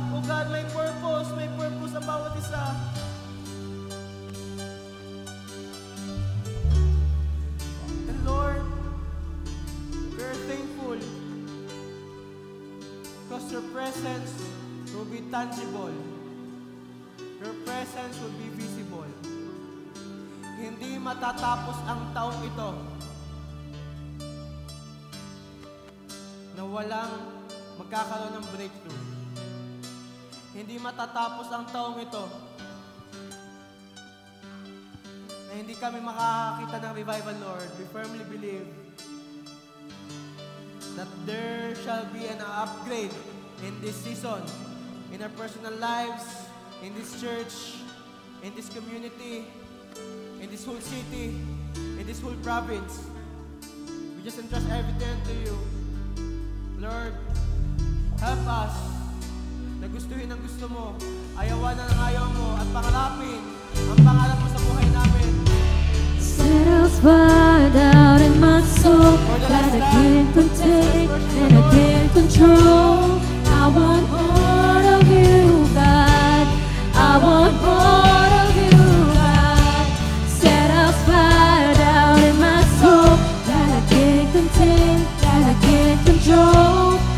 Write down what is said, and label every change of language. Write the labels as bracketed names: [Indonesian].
[English] Oh God, [Filipino] may purpose ang bawat isa. [English] And Lord, we're thankful because your presence will be tangible. Your presence will be visible. [Filipino] Hindi matatapos ang taong ito na walang magkakaroon ng breakthrough. Hindi matatapos ang taong ito na hindi kami makakakita ng revival, Lord. [English] We firmly believe that there shall be an upgrade in this season, in our personal lives, in this church, in this community, in this whole city, in this whole province. We just entrust everything to you. Lord, help us [Filipino] na gustuhin ang gusto mo, ayawan ang ayaw mo, at pangarapin ang pangarap mo sa buhay namin. [English] Set us fire down in my soul that I can't contain and I can't control. I want more of you, God. I want more of you, God. Set us fire down in my soul that I can't contain, that I can't control.